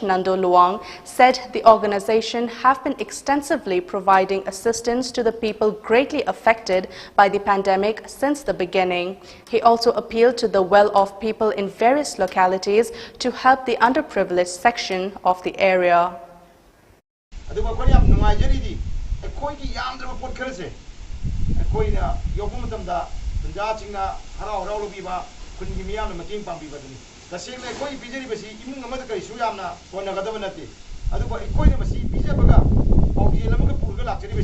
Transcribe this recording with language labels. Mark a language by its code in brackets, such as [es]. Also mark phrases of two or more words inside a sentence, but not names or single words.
[en] Nando Luang, said the organization have been extensively providing assistance to the people greatly affected by the pandemic since the beginning. He also appealed to the well-off people in various localities to help the underprivileged section of the area. [mni] Kungi miyam na mating pambibadani taseng na koi bijari basi imung amada kai suyamna kona gadaba nati adu ba koi na basi bijabaga pauji lamga purga lakchari